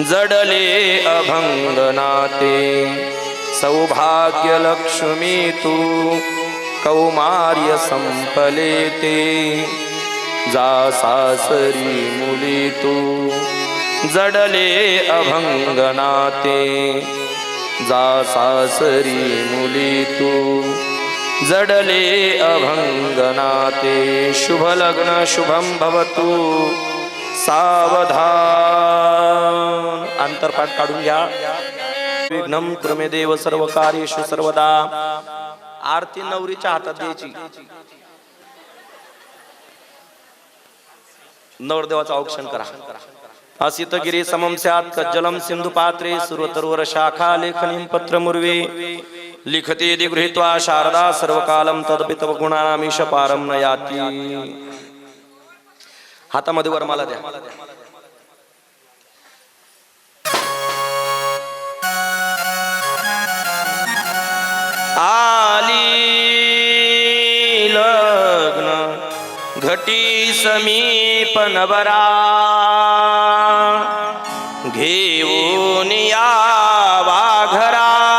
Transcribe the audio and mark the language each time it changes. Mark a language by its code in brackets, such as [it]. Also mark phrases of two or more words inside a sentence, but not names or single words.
[mr] जडले अभंग नाते, सौभाग्य लक्ष्मी तू कौमार्य संपले ते, जा सासरी मुली तू जडले अभंग नाते, जा सासरी मुली तू जडले अभंग नाते. [sa] शुभ लग्न शुभम भवतु सावधान. [mr] अंतरपाठ काढून घ्या. [sa] विघ्नम कुर्मे देव सर्व कार्येषु सर्वदा. [mr] आरती नवरीच्या हातात द्यायची. नवरदेवाचं औक्षण करा. [sa] असित गिरी समम स्यात् कज्जलम सिंधु पात्रे सुरतरुवर शाखा लेखनीं पत्रमुर्वे लिखते दि गृहीत्वा शारदा सर्वकालम तदपि तव गुणानामीश पारम न याति. [mr] हातामध्ये वरमाला द्या. आली लग्न घटी समीप नवरा घेऊन यावा घरा